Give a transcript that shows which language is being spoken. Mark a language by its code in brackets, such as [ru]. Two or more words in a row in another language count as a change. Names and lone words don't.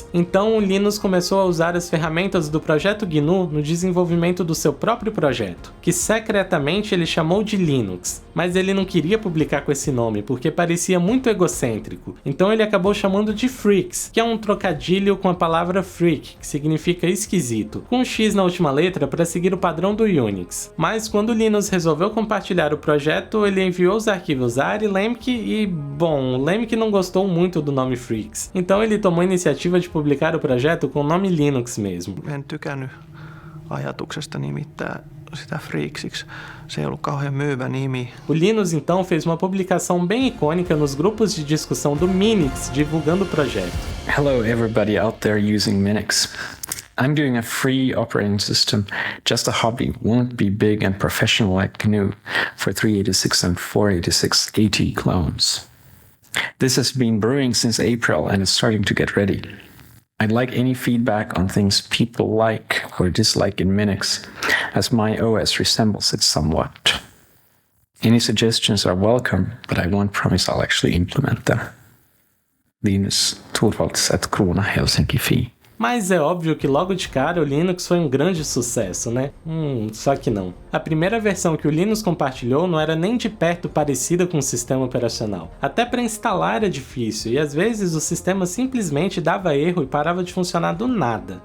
[pt] Então o Linus começou a usar as ferramentas do projeto GNU no desenvolvimento do seu próprio projeto, que secretamente ele chamou de Linux, mas ele não queria publicar com esse nome porque parecia muito egocêntrico, então ele acabou chamando de Freaks, que é um trocadilho com a palavra freak, que significa esquisito, com um X na última letra para seguir o padrão do Unix. Mas quando o Linus resolveu compartilhar o projeto, ele enviou os arquivos a Ari Lemke e, bom, Lemke não gostou muito do nome Freaks, então ele tomou a iniciativa de publicar o projeto com o nome Linux mesmo. [fi] En tykännyt ajatuksesta nimittää sitä Freaksiksi. Se ei ollut kauhean myyvä nimi. [pt] O Linus então fez uma publicação bem icônica nos grupos de discussão do Minix divulgando o projeto. [en] Hello everybody out there using Minix. I'm doing a free operating system, just a hobby, won't be big and professional like GNU for 386 and 486 AT clones. This has been brewing since April and is starting to get ready. I'd like any feedback on things people like or dislike in Minix, as my OS resembles it somewhat. Any suggestions are welcome, but I won't promise I'll actually implement them. Linus Torvalds at Krona Helsinki Fi. [pt] Mas é óbvio que logo de cara o Linux foi um grande sucesso, né? Só que não. A primeira versão que o Linus compartilhou não era nem de perto parecida com o sistema operacional. Até para instalar era difícil e às vezes o sistema simplesmente dava erro e parava de funcionar do nada.